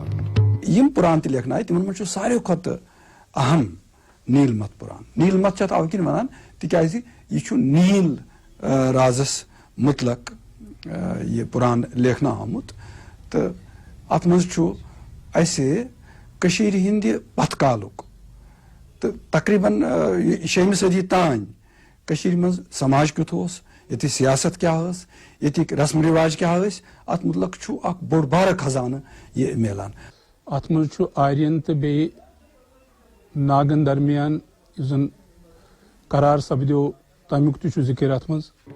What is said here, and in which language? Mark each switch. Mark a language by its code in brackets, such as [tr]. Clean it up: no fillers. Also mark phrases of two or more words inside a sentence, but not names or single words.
[ks] یم پران تہ لیکھنائے تمن من ساروی کھت اہم نیلمت پران. نیلمت چھ او کن ونان تکیازِ یہ چھ نیل رازس مطلق یہ پران لیکھنا آمت تو ات من چھ اسہ کشیر ہند پتھ کالک تو تقریباً 6ویں صدی تان کشیر من سماج کیُتھ اوس ییٚتہِ سیاست کیا ٲس ییٚتِکۍ رسم رواج کیا ٲسۍ ات متعلق چھ اکھ بوٚڑ بارٕ خزانہٕ یہ میلان. ات مز آرین تو بیٚیہِ ناگن درمیان یُس زن قرار سپدیو تمیُک تہِ چھُ ذکر ات مز.